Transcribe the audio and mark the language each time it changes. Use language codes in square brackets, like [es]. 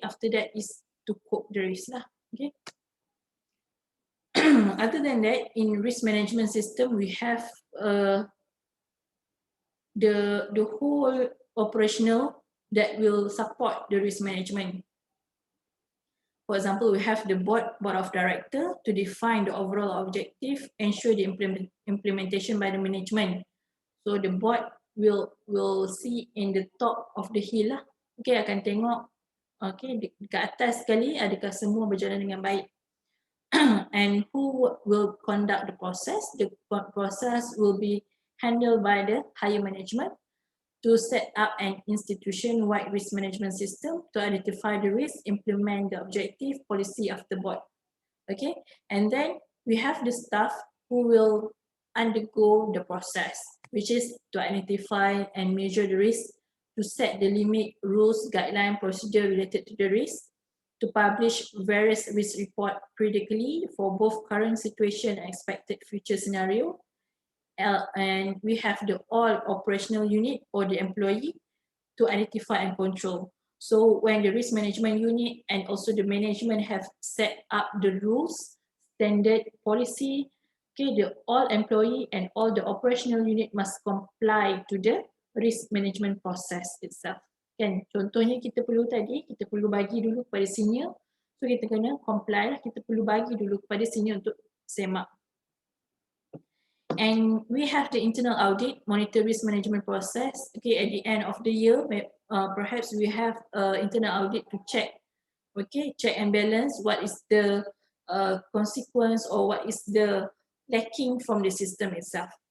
[en] After that is to cope the risk lah. Okay. Other than that, in risk management system, we have the whole operational that will support the risk management. For example, we have the board of director to define the overall objective, ensure the implementation by the management. So the board will see in the top of the hill lah. [ms] Okay, akan tengok okay dekat atas sekali adakah semua berjalan dengan baik. [en] And who will conduct the process? The process will be handled by the higher management to set up an institution-wide risk management system to identify the risk, implement the objective policy of the board. Okay, and then we have the staff who will undergo the process, which is to identify and measure the risk, to set the limit, rules, guideline, procedure related to the risk, to publish various risk report periodically for both current situation and expected future scenario. And we have the all operational unit or the employee to identify and control. So when the risk management unit and also the management have set up the rules, standard policy, okay, the all employee and all the operational unit must comply to the risk management process itself. [ms] Kan, contohnya kita perlu bagi dulu kepada senior, [en] so [ms] kita kena comply lah, kita perlu bagi dulu kepada senior untuk semak. [en] And we have the internal audit, monitor risk management process. Okay, at the end of the year, perhaps we have internal audit to check, okay, check and balance what is the consequence or what is the lacking from the system itself.